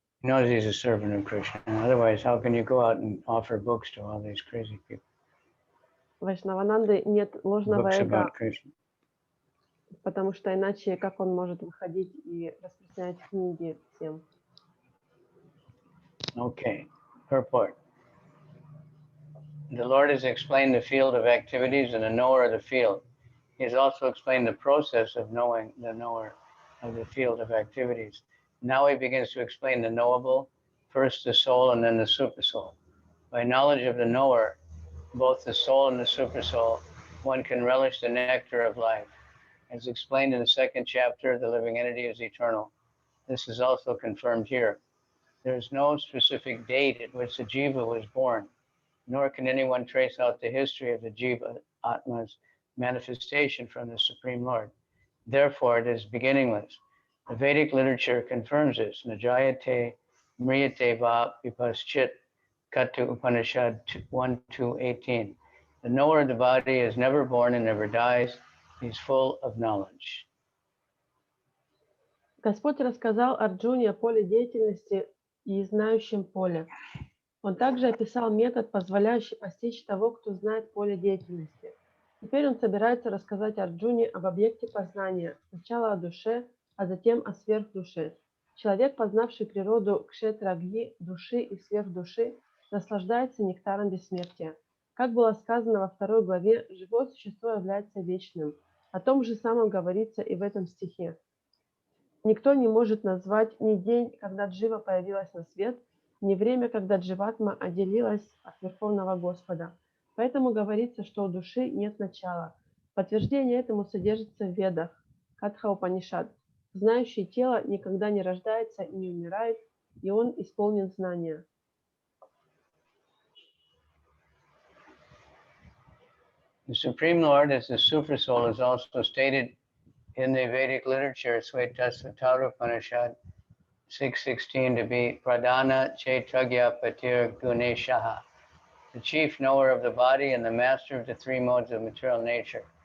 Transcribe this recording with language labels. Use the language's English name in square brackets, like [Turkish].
[English] He knows he's a servant of Krishna. Otherwise, how can you go out and offer books to all these crazy people? [Russian] Вайшнавананды нет ложного [English] Books [Russian] эго, [English] about Krishna. [Russian] потому что иначе как он может выходить и распространять книги всем? [English] Okay, purport. The Lord has explained the field of activities and the knower of the field. He has also explained the process of knowing the knower of the field of activities. Now he begins to explain the knowable, first the soul and then the supersoul. By knowledge of the knower, both the soul and the supersoul, one can relish the nectar of life. As explained in the second chapter, the living entity is eternal. This is also confirmed here. There is no specific date at which the jiva was born, nor can anyone trace out the history of the jiva atma's manifestation from the Supreme Lord. Therefore, it is beginningless. The Vedic literature confirms this. [Sanskrit] Najayate mriyate va vipaschit Katu Upanishad 1:2:18. [English] The knower of the body is never born and never dies. He's full of knowledge. [Russian] Господь рассказал Арджуне о поле деятельности и знающем поле. Он также описал метод, позволяющий постичь того, кто знает поле деятельности. Теперь он собирается рассказать Арджуне об объекте познания, сначала о душе, а затем о сверхдуше. Человек, познавший природу кшетра-гьи, души и сверхдуши, наслаждается нектаром бессмертия. Как было сказано во 2 главе, живое существо является вечным. О том же самом говорится и в этом стихе. Никто не может назвать ни день, когда джива появилась на свет, ни время, когда дживатма отделилась от Верховного Господа. Поэтому говорится, что у души нет начала. Подтверждение этому содержится в Ведах, Катха Упанишад. Знающий тело никогда не рождается и не умирает, и он исполнен знания. [English] The Supreme Lord, as the Supersoul, is also stated in the Vedic literature, Svetasvatara Upanishad 6:16, to be [Sanskrit] Pradhana Chaitagya Patir Guneshaha, [English] the chief knower of the body and the master of the three modes of material nature.